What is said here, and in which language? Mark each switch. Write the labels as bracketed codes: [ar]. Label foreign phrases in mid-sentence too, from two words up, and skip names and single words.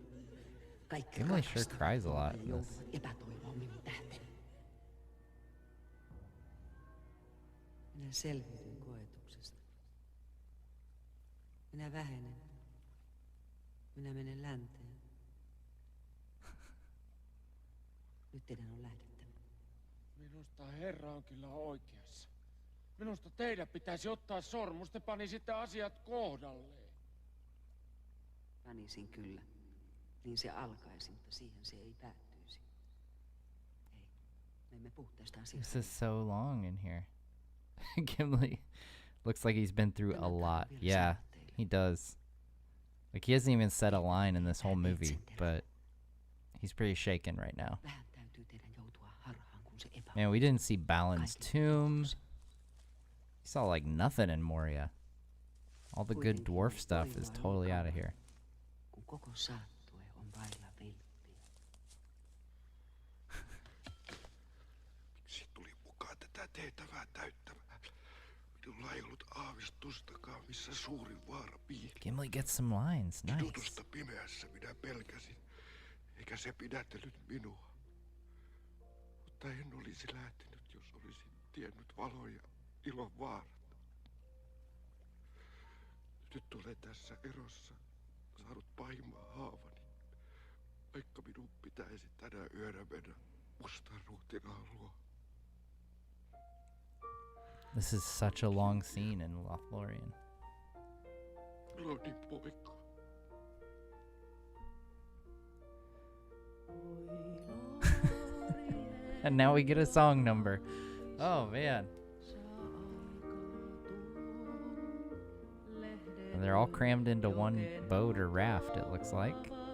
[fi] Kaikki [en] Gimli sure cries a lot in this. [fi] joutuvat epätoivoon minun tähteni. Minä selviydyn koetuksesta. Minä vähenen. Minä menen länteen. Nyt teidän on lähdettävä. Minusta herra on kyllä oikeassa. Minusta teidän pitäisi ottaa sormus, te panisitte asiat kohdalleen. Panisin kyllä. Niin se alkaisi, mutta siihen se ei päättyisi. Ei, me emme puhu tästä asiasta. [en] This is so long in here. Gimli looks like he's been through a lot. Yeah, he does. Like, he hasn't even said a line in this whole movie, but he's pretty shaken right now. [fi] Vähän täytyy teidän joutua harhaan, kun se [en] Man, we didn't see Balin's tomb. We saw, like, nothing in Moria. All the good dwarf stuff is totally out of here. [fi] Kun koko saattue on vailla vilppiä. Miksi tuli mukaan tätä tehtävää täyttämään? Minulla ei ollut aavistustakaan, missä suurin vaara piili. [en] Gimli gets some lines. Nice. [fi] Kidutusta pimeässä minä pelkäsin, eikä se pidätellyt minua. Mutta en olisi lähtenyt, jos olisin tiennyt valon ja ilon vaarat. Nyt olen tässä erossa saanut pahimman haavani, vaikka minun pitäisi tänä yönä mennä mustan ruhtinaan luo. [en] This is such a long scene in Lothlorien. [fi] Lordin poika. [en] And now we get a song number. Oh, man. And they're all crammed into one boat or raft, it looks like.